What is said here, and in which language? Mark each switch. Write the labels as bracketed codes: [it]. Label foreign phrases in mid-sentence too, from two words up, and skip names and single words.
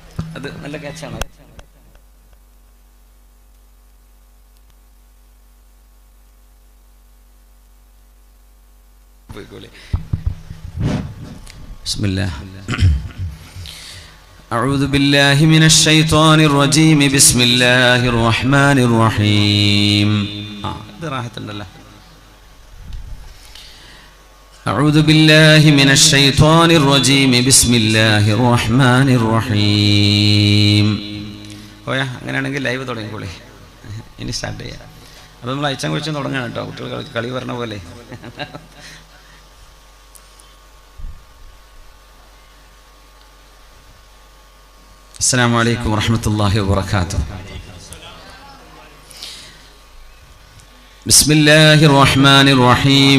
[ml] അത് നല്ല ക്യാച്ചാണ്. ബിസ്മില്ലാഹ്. [ar] أعوذ بالله من الشيطان الرجيم. بسم الله الرحمن الرحيم. أعوذ بالله من الشيطان الرجيم. بسم الله الرحمن الرحيم. [ml] അങ്ങനെയാണെങ്കിൽ ലൈവ് തുടങ്ങിക്കോളേ. ഇനി സ്റ്റാർട്ട് ചെയ്യാം. അപ്പോൾ നമ്മൾ അയച്ചാൻ കുറിച്ച് തുടങ്ങണം കേട്ടോ. കുട്ടികൾ കളി പറഞ്ഞ പോലെ. [ar] السلام عليكم ورحمة الله وبركاته. بسم الله الرحمن الرحيم.